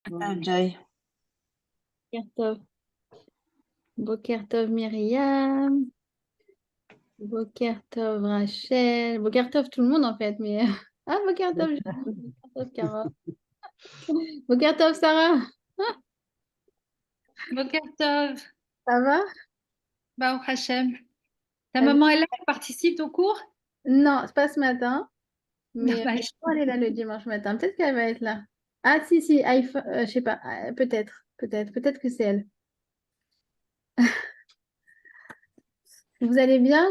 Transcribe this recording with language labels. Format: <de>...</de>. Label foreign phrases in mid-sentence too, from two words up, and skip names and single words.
<fr>Joy.</fr> <he>בוקר טוב. בוקר טוב Myriam. בוקר טוב Rachel. בוקר טוב</he> <fr>tout le monde en fait, mais ah</fr> <he>בוקר טוב, בוקר טוב</he> <fr>Carole.</fr> <he>בוקר טוב Sarah. בוקר טוב,</he> <fr>Ça va?</fr> <he>ברוך השם. Ta</he> <fr>Ça va? maman est là, elle participe au cours? Non, c'est pas ce matin, mais Dommage. elle est là le dimanche matin. Peut-être qu'elle va être là. Ah si, iPhone, je sais pas, peut-être que c'est elle. Vous allez bien?</fr>